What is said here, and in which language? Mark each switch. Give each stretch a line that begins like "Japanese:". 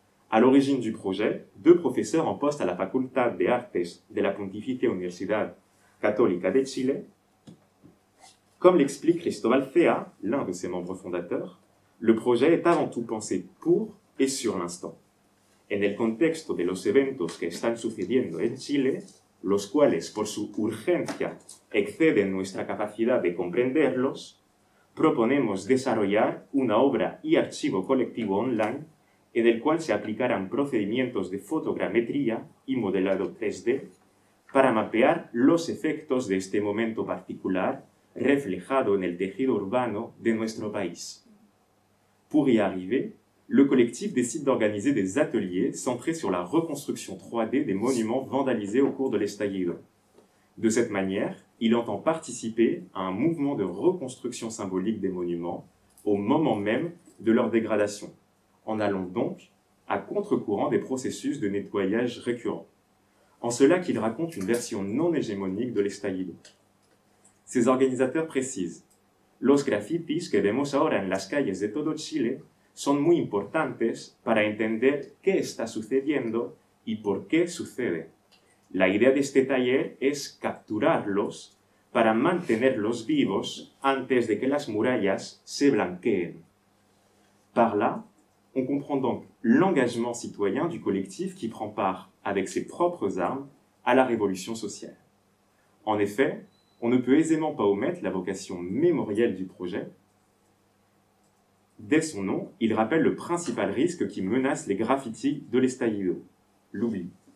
French: À l'origine du projet, 2 professeurs en poste à la Facultad de Artes de la Pontificia Universidad Católica de Chile. Comme l'explique Cristóbal Cea, l'un de ses membres fondateurs, le projet est avant tout pensé pour et sur l'instant.
Spanish: En el contexto de los eventos que están sucediendo en Chile, los cuales por su urgencia exceden nuestra capacidad de comprenderlos, proponemos desarrollar una obra y archivo colectivo online en el cual se aplicarán procedimientos de fotogrametría y modelado 3D para mapear los efectos de este momento particular reflejado en el tejido urbano de nuestro país.
French: Pour y arriver, le collectif décide d'organiser des ateliers centrés sur la reconstruction 3D des monuments vandalisés au cours de l'estallido. De cette manière, il entend participer à un mouvement de reconstruction symbolique des monuments au moment même de leur dégradation, en allant donc à contre-courant des processus de nettoyage récurrents. En cela qu'il raconte une version non hégémonique de l'estallido. Ses organisateurs précisent:
Spanish: Los grafitis que vemos ahora en las calles de todo Chile son muy importantes para entender qué está sucediendo y por qué sucede. La idea de este taller es capturarlos para mantenerlos vivos antes de que las murallas se blanqueen.
French: Par là, on comprend donc l'engagement citoyen du collectif qui prend part, avec ses propres armes, à la révolution sociale. En effet, on ne peut aisément pas omettre la vocation mémorielle du projet. Dès son nom, il rappelle le principal risque qui menace les graffitis de l'estallido, l'oubli.